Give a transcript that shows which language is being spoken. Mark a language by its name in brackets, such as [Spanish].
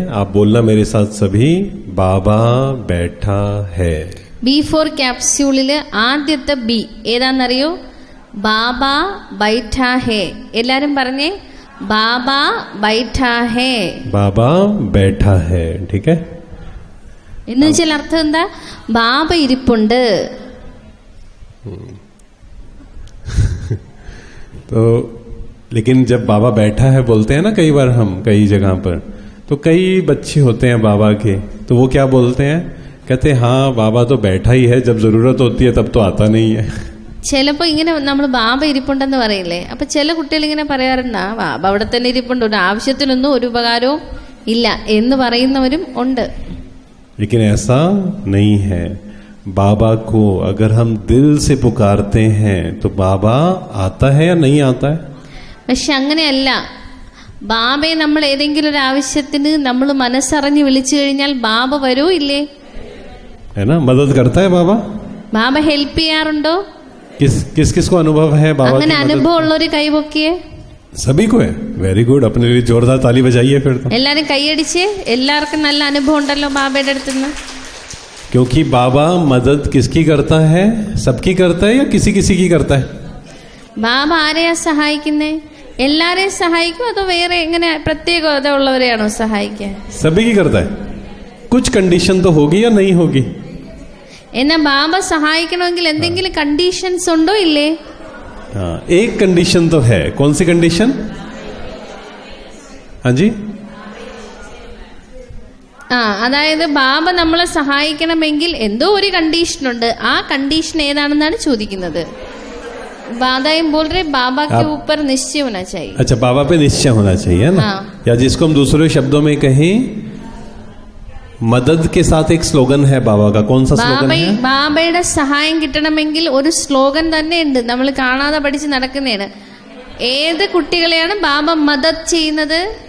[Hindi] आप बोलना मेरे साथ सभी, बाबा बैठा है. [Malayalam] B4 ക്യാപ്സ്യൂളില് ആദ്യത്തെ ബി ഏതാണെന്നറിയോ? [Hindi] ബാബ ബൈഠാ ഹേ. [Malayalam] എല്ലാരും പറഞ്ഞേ, [Hindi] ബാബ ബൈഠാ ഹേ. बाबा बैठा है, ठीक है. [Malayalam] എന്ന് വെച്ചാൽ അർത്ഥം എന്താ? ബാബ ഇരിപ്പുണ്ട്. [Hindi] तो लेकिन जब बाबा बैठा है बोलते हैं ना कई बार हम कई जगह पर, तो कई बच्चे होते हैं बाबा के, तो वो क्या बोलते हैं, कहते हैं हाँ बाबा तो बैठा ही है, जब जरूरत होती है तब तो आता नहीं है. [Malayalam] ചിലപ്പോ ഇങ്ങനെ നമ്മൾ ബാബ ഇരിപ്പുണ്ടെന്ന് പറയില്ലേ, അപ്പൊ ചില കുട്ടികൾ ഇങ്ങനെ പറയാറുണ്ട്, ആ ബാബ അവിടെ തന്നെ ഇരിപ്പുണ്ട്, ഒരു ആവശ്യത്തിനൊന്നും ഒരു ഉപകാരവും ഇല്ല എന്ന് പറയുന്നവരും ഉണ്ട്. [Hindi] लेकिन ऐसा नहीं है. बाबा को अगर हम दिल से पुकारते हैं तो बाबा आता है या नहीं आता है? [Malayalam] പക്ഷെ അങ്ങനെയല്ല. ബാബയെ നമ്മൾ ഏതെങ്കിലും ഒരു ആവശ്യത്തിന് നമ്മൾ മനസ്സറിഞ്ഞ് വിളിച്ചു കഴിഞ്ഞാൽ ബാബ വരൂ ഇല്ലേ? [Hindi] है ना, मदद करता है बाबा. [Malayalam] ബാബ ഹെൽപ്പ് ചെയ്യാറുണ്ടോ? [Hindi] किस किस को अनुभव है बाबा [Malayalam] അങ്ങനെ [Hindi] की [Malayalam] അനുഭവം ഉള്ളൊരു കൈപൊക്കിയേ. [Hindi] सभी को है. वेरी गुड, अपने लिए जोरदार ताली बजाइए फिर तो. [Malayalam] എല്ലാരും കൈയടിച്ച്. എല്ലാവർക്കും നല്ല അനുഭവം ഉണ്ടല്ലോ ബാബയുടെ അടുത്തുനിന്ന്. [Hindi] क्योंकि बाबा मदद किसकी करता है? सबकी करता है या किसी किसी की करता है? [Malayalam] ബാബ ആരെയാ സഹായിക്കുന്നേ? എല്ലാരെയും സഹായിക്കും അതോ വേറെ എങ്ങനെ പ്രത്യേകത ഉള്ളവരെയാണോ സഹായിക്കുക? [Hindi] सभी की करता है. कुछ कंडीशन तो होगी या नहीं होगी? [Malayalam] എന്നാ ബാബ സഹായിക്കണമെങ്കിൽ എന്തെങ്കിലും കണ്ടീഷൻസ് ഉണ്ടോ ഇല്ലേ? [Hindi] हाँ, एक कंडीशन तो है. कौन सी कंडीशन? हाँ जी, [Malayalam] അതായത് ബാബ നമ്മളെ സഹായിക്കണമെങ്കിൽ എന്തോ ഒരു കണ്ടീഷനുണ്ട്. ആ കണ്ടീഷൻ ഏതാണെന്നാണ് ചോദിക്കുന്നത്. [Hindi] बादाई बोल रहे बाबा के ऊपर निश्चय होना चाहिए. अच्छा, बाबा पे निश्चय होना चाहिए ना. या जिसको हम दूसरे शब्दों में कहें, मदद के साथ एक स्लोगन है बाबा का. कौन सा स्लोगन है? [Malayalam] ബാബയുടെ സഹായം കിട്ടണമെങ്കിൽ ഒരു സ്ലോഗൻ തന്നെ ഉണ്ട്. നമ്മൾ കാണാതെ പഠിച്ച് നടക്കുന്നതാണ്. ഏത് കുട്ടികളെയാണ് ബാബ മദത് ചെയ്യുന്നത്?